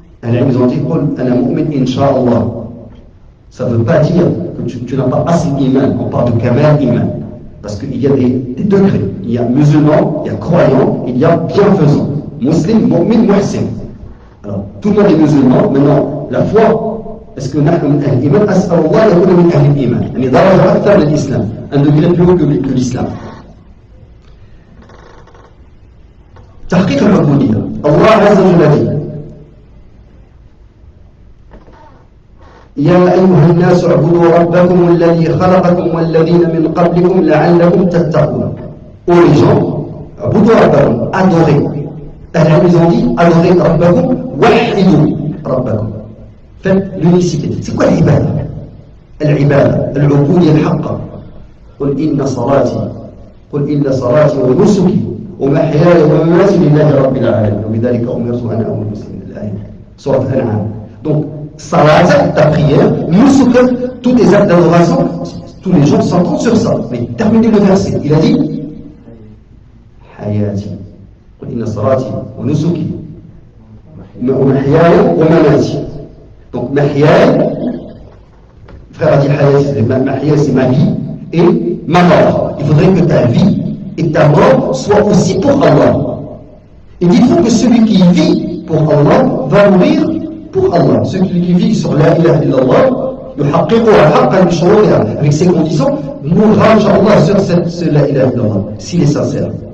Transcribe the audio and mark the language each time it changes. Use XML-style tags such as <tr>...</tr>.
<fr>Ils ont dit</fr> <ar>ana mu'min insha'Allah.</ar> <fr>Ça ne veut pas dire que tu n'as pas assez d'iman. On parle de kamal iman. Parce qu'il y a des degrés. Il y a musulman, il y a croyant, il y a bienfaisant. Muslim, mu'min, muhsin. Alors, tout le monde est musulman. Maintenant, la foi. Est-ce que</fr> <ar>نحن من أهل الإيمان؟ أسأل الله يكون من أهل الإيمان يعني درجة أكثر من الإسلام</ar> <fr>un degré plus haut que l'islam.</fr> <ar>تحقيق العبودية الله عز وجل dit يا أيها الناس اعبدوا ربكم الذي خلقكم والذين من قبلكم لعلكم تتقون.</ar> <fr>Ô les gens,</fr> <ar>اعبدوا ربكم,</ar> <fr>adorez Ils ont dit adorez Rabbakum,</fr> <ar>wahidou Rabbakum.</ar> <fr>Faites l'unicité. C'est quoi l'ibada? L'ibada, l'ubudiyya al-haqqa.</fr> <ar>قل إن صلاتي ونسكي ومحياي ومماتي لله رب العالمين وبذلك أمرت أنا أول مسلم. الآية سورة الأنعام.</ar> <fr>Donc salat, ta prière, nusuk, tous tes actes d'adoration, tous les gens s'entendent sur ça. Mais terminez le verset. Il a dit</fr> <ar>حياتي قل إن صلاتي ونسكي ومحياي ومماتي.</ar> <fr>Donc محياي, frère a dit محياي c'est ma vie et ma mort. Il faudrait que ta vie et ta mort soient aussi pour Allah. Et dites-vous que celui qui vit pour Allah va mourir pour Allah. Celui qui vit sur la ilaha illallah, avec ses conditions, mourra inshallah sur cette la ilaha illallah, s'il est sincère.</fr>